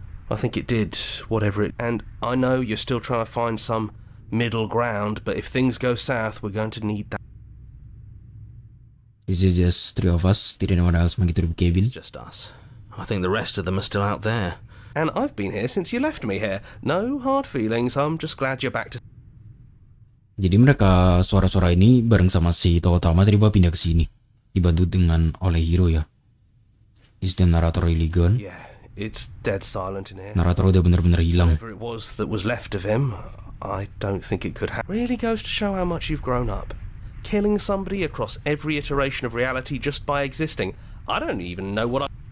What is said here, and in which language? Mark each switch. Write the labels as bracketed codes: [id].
[en] I think it did, whatever it... And I know you're still trying to find some middle ground, but if things go south, we're going to need that. Is it just three of us? Did anyone else make it to the cabin? It's just us. I think the rest of them are still out there. And I've been here since you left me here. No hard feelings, I'm just glad you're back to... [id] Jadi mereka suara-suara ini bareng sama si tokoh utama tiba pindah ke sini, dibantu dengan oleh hero ya. [en] Is the narrator really gone? Yeah, it's dead silent in here. [id] Narator udah bener-bener hilang. [en] Whatever it was that was left of him, I don't think it could have. Really goes to show how much you've grown up. Killing somebody across every iteration of reality just by existing. I don't even know what I...